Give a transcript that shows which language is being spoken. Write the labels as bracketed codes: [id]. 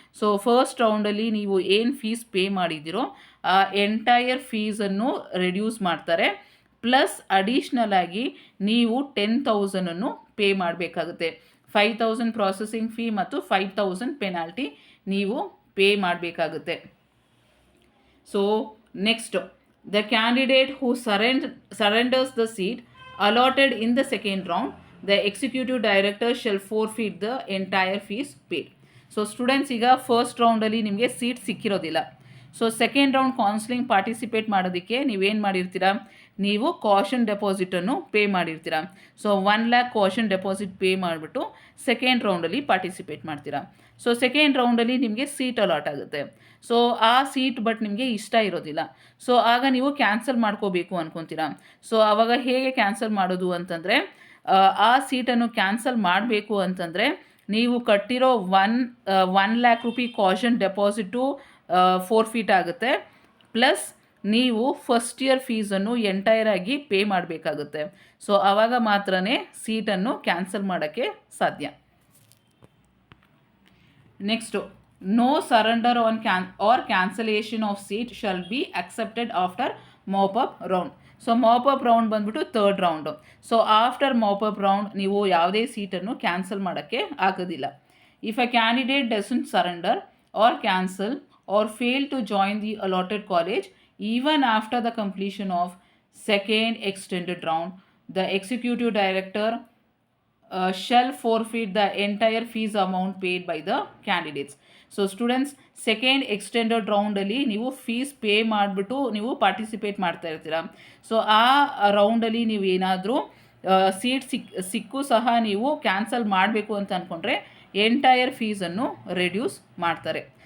[kn] So first ರೌಂಡಲ್ಲಿ ನೀವು ಏನು fees pay ಮಾಡಿದ್ದೀರೋ ಆ ಎಂಟೈರ್ ಫೀಸನ್ನು ರೆಡ್ಯೂಸ್ ಮಾಡ್ತಾರೆ. ಪ್ಲಸ್ ಅಡಿಷ್ನಲ್ ಆಗಿ ನೀವು 10,000 ಪೇ ಮಾಡಬೇಕಾಗುತ್ತೆ. 5,000 ಪ್ರಾಸೆಸಿಂಗ್ ಫೀ ಮತ್ತು 5,000 ಪೆನಾಲ್ಟಿ ನೀವು ಪೇ ಮಾಡಬೇಕಾಗುತ್ತೆ. [en] So next, the candidate who surrenders the seat allotted in the second round, the executive director shall forfeit the entire fees paid. [kn] So students, ಈಗ first ರೌಂಡಲ್ಲಿ ನಿಮಗೆ seat ಸಿಕ್ಕಿರೋದಿಲ್ಲ. So second round counselling participate ಮಾಡೋದಕ್ಕೆ ನೀವೇನು ಮಾಡಿರ್ತೀರಾ, ನೀವು caution ಡೆಪಾಸಿಟನ್ನು pay ಮಾಡಿರ್ತೀರ. So 1 lac caution deposit pay ಮಾಡಿಬಿಟ್ಟು second ರೌಂಡಲ್ಲಿ participate ಮಾಡ್ತೀರಾ. So second ರೌಂಡಲ್ಲಿ ನಿಮಗೆ seat allot ಆಗುತ್ತೆ. So ಆ ಸೀಟ್ ಬಟ್ ನಿಮಗೆ ಇಷ್ಟ ಇರೋದಿಲ್ಲ. ಸೊ ಆಗ ನೀವು ಕ್ಯಾನ್ಸಲ್ ಮಾಡ್ಕೋಬೇಕು ಅಂದ್ಕೊತೀರಾ. ಸೊ ಆವಾಗ ಹೇಗೆ ಕ್ಯಾನ್ಸಲ್ ಮಾಡೋದು ಅಂತಂದರೆ, ಆ ಸೀಟನ್ನು ಕ್ಯಾನ್ಸಲ್ ಮಾಡಬೇಕು ಅಂತಂದರೆ ನೀವು ಕಟ್ಟಿರೋ 1 ಲ್ಯಾಕ್ ರುಪಿ ಕಾಷನ್ ಡೆಪಾಸಿಟು ಫೋರ್ಫೀಟ್ ಆಗುತ್ತೆ. ಪ್ಲಸ್ ನೀವು ಫಸ್ಟ್ ಇಯರ್ ಫೀಸನ್ನು ಎಂಟೈರ್ ಆಗಿ ಪೇ ಮಾಡಬೇಕಾಗುತ್ತೆ. ಸೊ ಆವಾಗ ಮಾತ್ರನೇ ಸೀಟನ್ನು ಕ್ಯಾನ್ಸಲ್ ಮಾಡೋಕ್ಕೆ ಸಾಧ್ಯ. [en] Next, no surrender or cancellation of seat shall be accepted after mop up round. [kn] So mop-up round ಬಂದ್ಬಿಟ್ಟು third round. So after mop-up round ನೀವು ಯಾವುದೇ ಸೀಟನ್ನು ಕ್ಯಾನ್ಸಲ್ ಮಾಡೋಕ್ಕೆ ಆಗೋದಿಲ್ಲ. [en] If a candidate doesn't surrender or cancel or fail to join the allotted college even after the completion of second extended round, the executive director shall forfeit the entire fees amount paid by the candidates. [kn] So students, second extended ರೌಂಡಲ್ಲಿ ನೀವು fees pay ಮಾಡಿಬಿಟ್ಟು ನೀವು participate ಮಾಡ್ತಾ ಇರ್ತೀರ. So ಆ ರೌಂಡಲ್ಲಿ ನೀವು ಏನಾದರೂ seat ಸಿಕ್ಕೂ ಸಹ ನೀವು ಕ್ಯಾನ್ಸಲ್ ಮಾಡಬೇಕು ಅಂತ ಅಂದ್ಕೊಂಡ್ರೆ ಎಂಟೈರ್ ಫೀಸನ್ನು ರೆಡ್ಯೂಸ್ ಮಾಡ್ತಾರೆ.